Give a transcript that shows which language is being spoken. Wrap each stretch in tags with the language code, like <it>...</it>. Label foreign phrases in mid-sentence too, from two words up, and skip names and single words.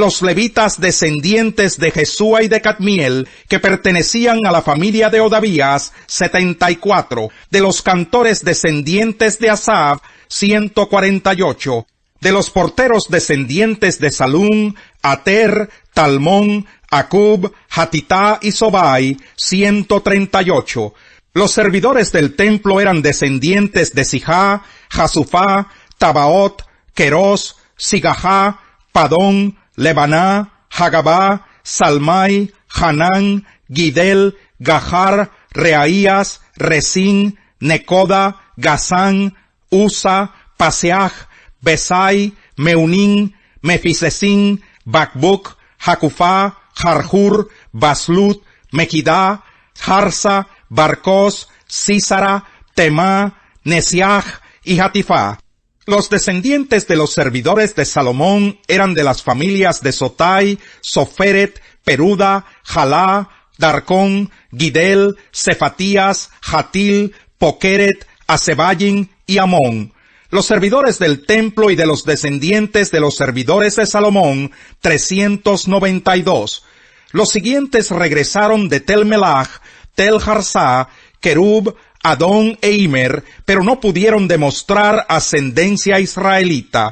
<es>los levitas descendientes de Jesúa y de Cadmiel, que pertenecían a la familia de Odavías, 74, de los cantores descendientes de Asaf, 148, de los porteros descendientes de Salum, Ater, Talmón, Acub, Hatitá y Sobai, 138. Los servidores del templo eran descendientes de Sijá, Jasufá, Tabaot, Querós, Sigajá, Padón, Lebaná, Hagabá, Salmai, Hanán, Gidel, Gahar, Reaías, Resín, Necoda, Gazán, Usa, Paseaj, Besai, Meunín, Mefisesín, Bacbuc, Jacufá, Jarjur, Baslut, Mequidá, Jarsa, Barcós, Sísara, Temá, Nesiaj y Hatifá. Los descendientes de los servidores de Salomón eran de las familias de Sotai, Soferet, Peruda, Jalá, Darcón, Gidel, Cefatías, Hatil, Pokeret, Asebayin y Amón. Los servidores del templo y de los descendientes de los servidores de Salomón, 392. Los siguientes regresaron de Tel Melach, Tel Harsá, Kerub, Adón e Imer, pero no pudieron demostrar ascendencia israelita.</es>